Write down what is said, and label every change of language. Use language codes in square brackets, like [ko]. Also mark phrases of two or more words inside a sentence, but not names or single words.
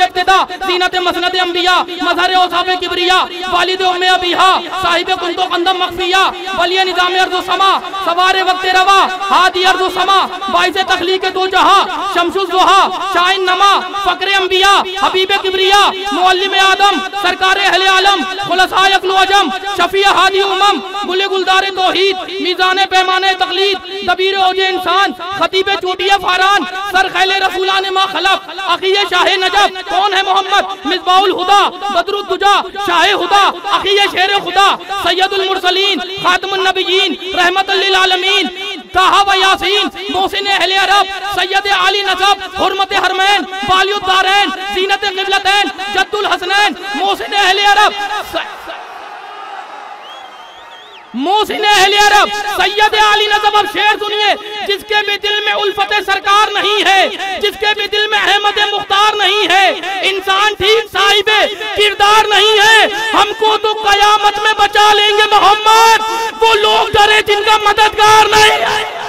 [ur] ابتدا، زینت مسند انبیا، مظہر اوصاف کبریا، والد ام ابیہا، صاحب کنتو کنزم مخفیا، ولی نظام ارض و سما، سوار وقت روا، ہادی ارض و سما، باعث تخلیق دو جہاں، شمس الضحیٰ، شاین نما، فخر انبیا، حبیب کبریا، معلم آدم، سرکار اہل عالم, خلاصۂ عقل و عجم، شفیع ہادی امم، گل گلزار توحید، میزان پیمانہ تقلید، دبیر اوج انسان، خطیب چوٹی فاران، سر خیل رسولان ما خلف، اخی شاہ نجب۔ کون ہے محمد? مصباح الہدیٰ، بدر الدجیٰ، شاہ ہدیٰ، اخی شیر خدا, سید المرسلین، خاتم النبیین، رحمۃ للعالمین، طٰہٰ و یٰسین، محسن اہل عرب، سید عالی نسب, حرمت حرمین، والی الدارین، زینت قبلتین، جد الحسنین، محسن اہل عرب، محسن اہل عرب، سید عالی نسب. اب شعر سنیے، جس کے بھی دل میں الفت سرکار نہیں ہے، جس کے بھی دل میں احمد مختار نہیں ہے، انسان ٹھیک صاحب کردار نہیں ہے، ہم کو تو قیامت میں بچا لیں گے محمد، وہ لوگ ڈرے جن کا مددگار نہیں ہے.